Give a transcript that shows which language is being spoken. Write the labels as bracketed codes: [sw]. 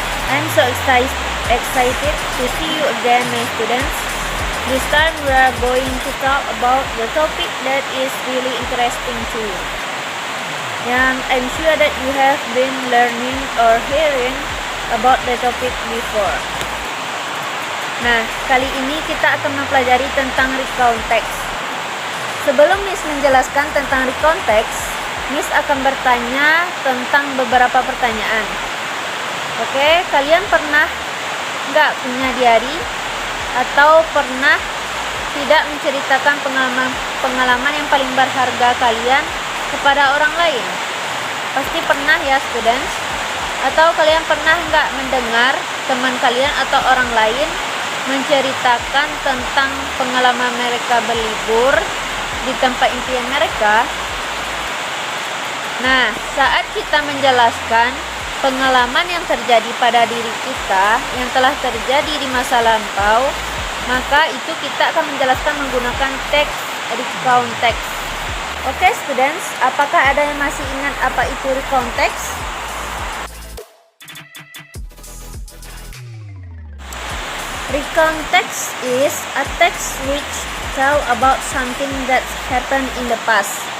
[en] I'm so excited to see you again, my students. This time we are going to talk about the topic that is really interesting to you. And I'm sure that you have been learning or hearing about the topic before. [id] Nah, kali ini kita akan mempelajari tentang recount text. Sebelum Miss menjelaskan tentang recount text, Miss akan bertanya tentang beberapa pertanyaan. Oke, kalian pernah nggak punya diary? Atau pernah tidak menceritakan pengalaman yang paling berharga kalian kepada orang lain? Pasti pernah ya, students. Atau kalian pernah nggak mendengar teman kalian atau orang lain menceritakan tentang pengalaman mereka berlibur di tempat impian mereka? Nah, saat kita menjelaskan pengalaman yang terjadi pada diri kita yang telah terjadi di masa lampau, maka itu kita akan menjelaskan menggunakan teks recount text. Oke, students, apakah ada yang masih ingat apa itu recount text? [en] Recount text is a text which tell about something that happened in the past.